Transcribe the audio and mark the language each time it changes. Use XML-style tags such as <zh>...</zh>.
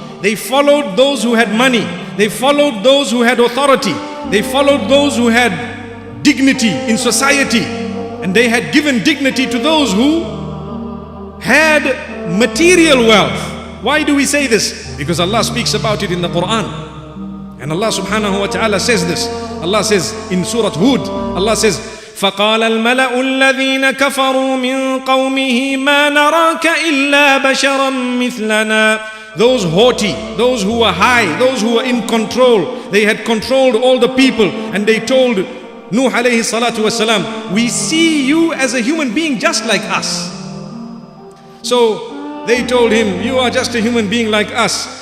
<en>They followed those who had money. They followed those who had authority. They followed those who had dignity in society. And they had given dignity to those who had material wealth. Why do we say this? Because Allah speaks about it in the Quran. And Allah subhanahu wa ta'ala says this. Allah says in Surah Hud, Allah says,</en> <ar>فقال الملأ الذين كفروا من قومه ما نراك إلا بشرا مثلنا.</ar> <en>Those haughty, those who were high, those who were in control, they had controlled all the people, and they told Nuh alayhi salatu wasalam, "We see you as a human being just like us." So they told him, "You are just a human being like us.</en>